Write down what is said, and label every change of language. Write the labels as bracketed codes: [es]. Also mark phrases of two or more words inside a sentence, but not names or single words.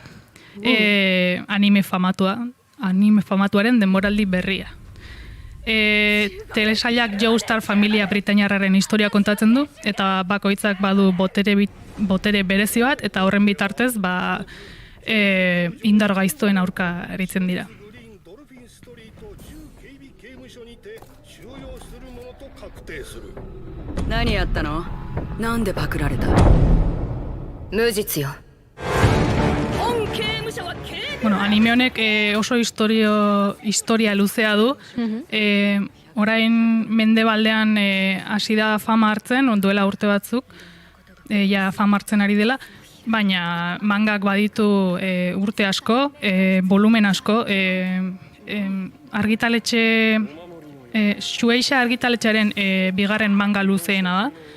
[eu] Anime famatuaren denboraldi berria. Telesailak Joestar familia britainiarraren historia kontatzen du, eta bakoitzak badu botere berezi bat, eta horren bitartez indar gaiztoen aurka eritzen dira. [ja] 何やったの？なんでパクられた？無実よ。 [eu] Bueno, anime honek oso historia luzea du. Orain mendebaldean hasi da fama hartzen, duela urte batzuk, ja fama hartzen ari dela, baina mangak baditu urte asko, volumen asko, argitaletxe, Shueisha argitaletxearen bigarren manga luzeena da.